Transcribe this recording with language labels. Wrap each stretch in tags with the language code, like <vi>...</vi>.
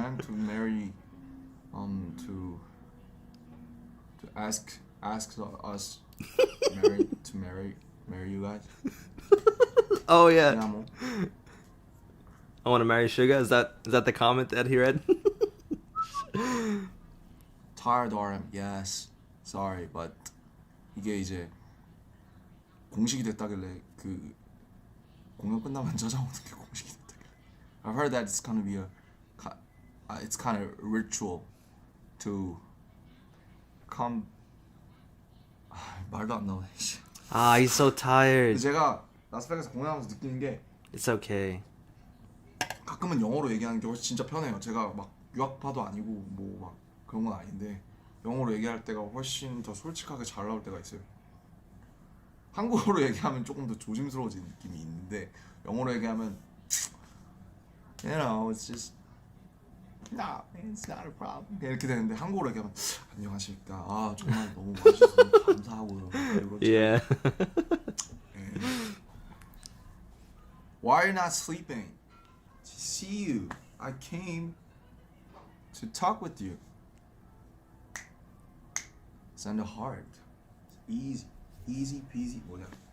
<en>trend to marry, to ask us marry you guys? Oh yeah. Yeah, 뭐. I want to marry Suga. Is that the comment that he read? Tired RM, yes. Sorry, but</en> <ko>이게 이제 공식이 됐다길래 그 공연 끝나면 찾아오는 게 공식이 됐다길래.</ko> <en>I've heard that it's gonna be it's kind of ritual to come.</en> <ko>말도 안 나오네.</ko> <en>Ah, he's so tired.</en> <ko>제가 라스베가스 공연하면서 느끼는 게</ko> <en>It's okay.</en> <ko>가끔은 영어로 얘기하는 게 훨씬 진짜 편해요. 제가 막 유학파도 아니고 뭐 막 그런 건 아닌데 영어로 얘기할 때가 훨씬 더 솔직하게 잘 나올 때가 있어요. 한국어로 얘기하면 조금 더 조심스러워지는 느낌이 있는데 영어로 얘기하면</ko> <en>you know it's just nah man, it's not a problem</en> <ko>이렇게 되는데 한국어로 얘기하면 안녕하십니까 아 정말 너무 와주셔서 너무 감사하고요 이렇게</ko> <en>Yeah. Why are you not sleeping? To see you. I came to talk with you. Send a heart. Easy. Easy peasy.</en> <ko>뭐냐?</ko>